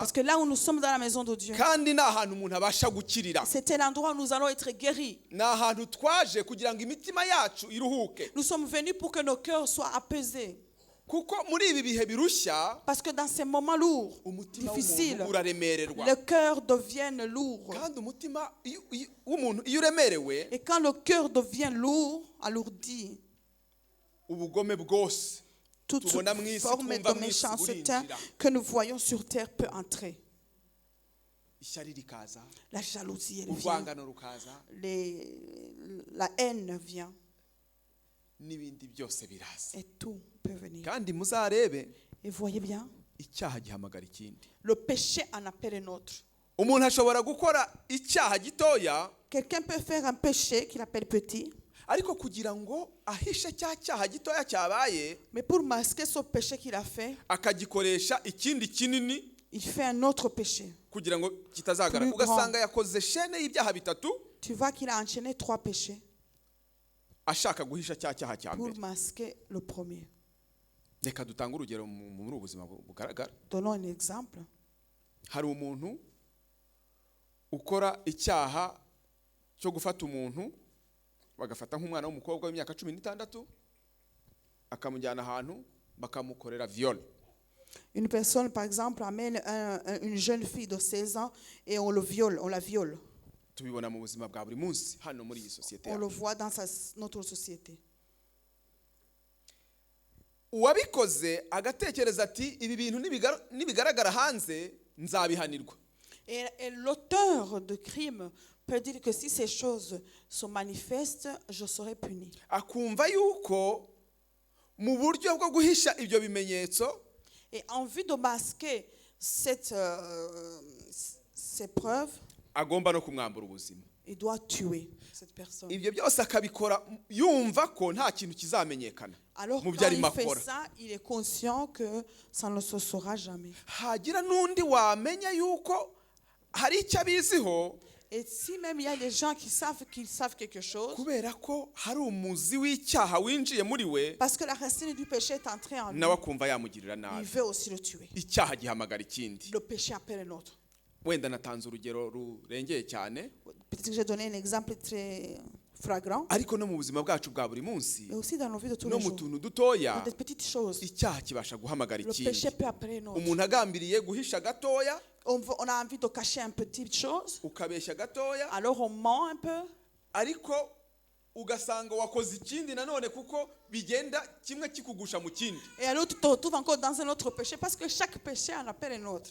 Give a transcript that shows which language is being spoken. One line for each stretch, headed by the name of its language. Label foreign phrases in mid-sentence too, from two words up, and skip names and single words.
French: Parce que là où nous sommes dans la maison de Dieu,
Kinyarwanda: kandi ni ahantu umuntu abasha gukirira,
French: c'était l'endroit où nous allons être guéris.
Kinyarwanda: ni ahantu twaje kugira ngo imitima yacu iruhuke,
French: Nous sommes venus pour que nos cœurs soient apaisés.
Kinyarwanda: kuko muri ibi bihe birushya
French: Parce que dans ces moments lourds,
Kinyarwanda: umutima
French: difficiles,
Kinyarwanda: w'umuntu uraremererwa,
French: le cœur devient lourd.
Kinyarwanda: kandi umutima w'umuntu iyo uremerewe
French: Et quand le cœur devient lourd, alourdi,
Kinyarwanda: ubugome bwose
French: toute
Kinyarwanda: tubona mu isi,
French: forme
Kinyarwanda: twumva
French: de
Kinyarwanda: mu isi
French: méchanceté
Kinyarwanda: burinjira,
French: que nous voyons sur terre peut entrer.
Kinyarwanda: ishyari rikaza,
French: La jalousie, elle vient.
Kinyarwanda: urwangano rukaza,
French: La haine vient.
Kinyarwanda: n'ibindi byose biraza.
French: Et tout peut venir.
Kinyarwanda: Kandi muzarebe
French: Et voyez bien,
Kinyarwanda: icyaha gihamagara ikindi.
French: le péché en appelle un autre.
Kinyarwanda: Umuntu ashobora gukora icyaha gitoya,
French: Quelqu'un peut faire un péché qu'il appelle petit,
Kinyarwanda: ariko kugira ngo ahishe cya cyaha gitoya cyabaye
French: mais pour masquer ce péché qu'il a fait,
Kinyarwanda: akagikoresha ikindi kinini
French: il fait un autre péché.
Kinyarwanda: kugira ngo kitazagaragara,
French: Plus grand.
Kinyarwanda: ugasanga yakoze shene y'ibyaha bitatu
French: Tu vois qu'il a enchaîné 3 péchés
Kinyarwanda: ashaka guhisha cya cyaha cya
French: pour
Kinyarwanda: mbere.
French: masquer le premier.
Kinyarwanda: Reka dutange urugero muri ubu buzima bugaragara.
French: Donnons un exemple.
Kinyarwanda: Hari umuntu ukora icyaha cyo gufata umuntu bagafata nk'umwana w'umukobwa w'imyaka 16 akamujyana ahantu bakamukorera viol.
French: Une personne, par exemple, amène une jeune fille de 16 ans et on la viole.
Kinyarwanda: Tubibona mu buzima bwa buri munsi hano muri iyi sosiyete
French: On le
Kinyarwanda: yacu.
French: voit dans notre société.
Kinyarwanda: Uwabikoze agatekereza ati ibi bintu nibigaragara hanze nzabihanirwa.
French: Et l'auteur de crime peut dire que si ces choses se manifestent, je serai puni.
Kinyarwanda: Akumva yuko mu buryo bwo guhisha ibyo bimenyetso
French: Et en vue de masquer ces preuves,
Kinyarwanda: agomba no kumwambura ubuzima.
French: il doit tuer cette personne.
Kinyarwanda: Ibyo byose akabikora yumva ko nta kintu kizamenyekana.
French: Alors
Kinyarwanda: Mu byo
French: quand
Kinyarwanda: arimo
French: il fait
Kinyarwanda: akora.
French: ça, il est conscient que ça ne se saura jamais.
Kinyarwanda: Hagira n'undi wamenya yuko hari icyo abiziho
French: Et si même il y a des gens qui savent qu'ils savent quelque chose,
Kinyarwanda: kubera ko hari umuzi w'icyaha winjiye muri we,
French: parce que la racine du péché est entrée en lui,
Kinyarwanda: nawe akumva yamugirira
French: il
Kinyarwanda: nabi.
French: veut aussi le tuer.
Kinyarwanda: Icyaha gihamagara ikindi.
French: Le péché appelle un autre.
Kinyarwanda: Wenda natanze urugero rurengeye cyane,
French: Peut-être que j'ai donné un exemple très flagrant,
Kinyarwanda: ariko no mu buzima bwacu bwa buri munsi
French: mais aussi dans nos vies de tous
Kinyarwanda: no
French: les
Kinyarwanda: mu
French: jours.
Kinyarwanda: tuntu dutoya
French: Dans des petites choses,
Kinyarwanda: icyaha kibasha guhamagara
French: le
Kinyarwanda: ikindi.
French: péché peut appeler un autre.
Kinyarwanda: Umuntu agambiriye guhisha gatoya
French: On a envie de cacher une petite chose,
Kinyarwanda: ukabeshya gatoya,
French: alors on ment un peu,
Kinyarwanda: ariko ugasanga wakoze ikindi nanone kuko bigenda kimwe kikugusha mu kindi.
French: et alors tu te retrouves encore dans un autre péché, parce que chaque péché en appelle un autre.